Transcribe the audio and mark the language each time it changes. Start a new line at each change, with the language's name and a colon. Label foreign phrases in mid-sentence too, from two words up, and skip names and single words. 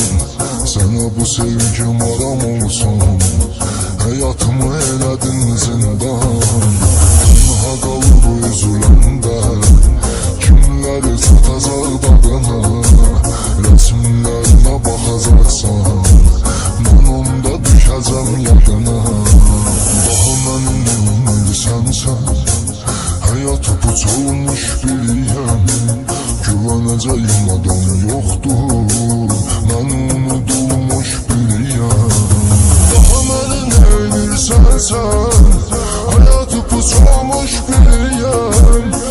Turkish: Sana bu sevgim aram olsun, hayatımı eledin zindan.
Azerbaijani: Tenha qalıb üzüləndə, kimləri satacaq dadına, resimlərinə baxacaqsan, mən onda düşəcəm yadına. Daha mənim ümidisənsən,
Turkish: hayatı puç olmuş biriyim. Güveneceğim adam yoktur,
Azerbaijani: mən unutulmuş biriyim. Daha məni neynirsən sən,
Turkish: hayatı puç olmuş biriyim.